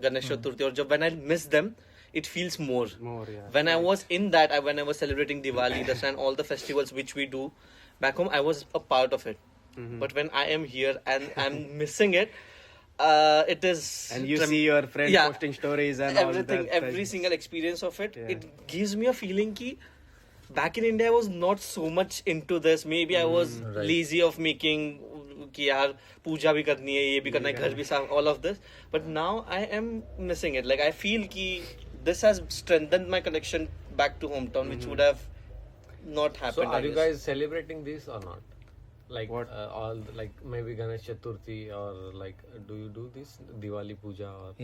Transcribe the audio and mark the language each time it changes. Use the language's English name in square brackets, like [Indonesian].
[English] Ganesh Chaturthi, or when I miss them, it feels more. When I was in that, when I was celebrating Diwali, Dasara, and all the festivals which we do back home, I was a part of it. But when I am here and I'm missing it, it is... And you see your friends posting stories and everything, all that. every single experience of it, it gives me a feeling ki back in India I was not so much into this. Maybe I was lazy of making [Hindi] कि यार पूजा भी करनी है, ये भी करना है, घर भी साफ, [English] all of this. But now I am missing it. Like I feel कि this has strengthened my connection back to hometown, which would have not happened. So are you guys celebrating this or not? Like what? All like maybe Ganesh Chaturthi, or like do you do this Diwali puja or